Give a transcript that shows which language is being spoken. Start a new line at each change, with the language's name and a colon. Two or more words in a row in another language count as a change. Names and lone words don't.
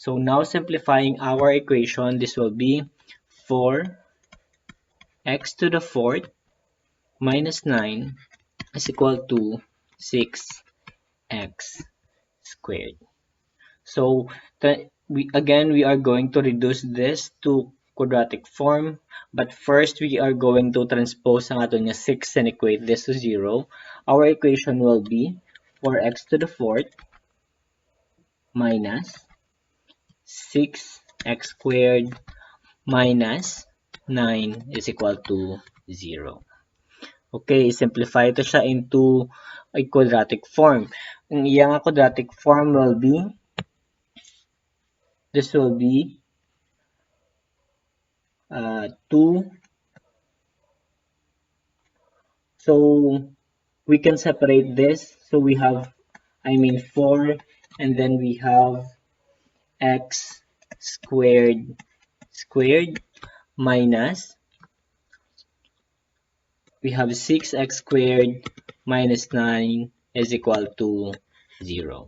English: So now simplifying our equation, this will be 4x to the fourth minus 9 is equal to 6x squared. So we are going to reduce this to quadratic form, but first we are going to transpose
Hiligaynon: ang ato niya
English: 6 and equate this to 0. Our equation will be 4x to the fourth minus 6x squared minus 9 is equal to 0. Okay, simplify
Filipino: ito siya
English: into a quadratic form.
Hiligaynon: Ang iyang
English: quadratic form will be, this will be 2. So we can separate this. So we have, 4, and then we have x squared minus, we have 6x squared minus 9 is equal to 0.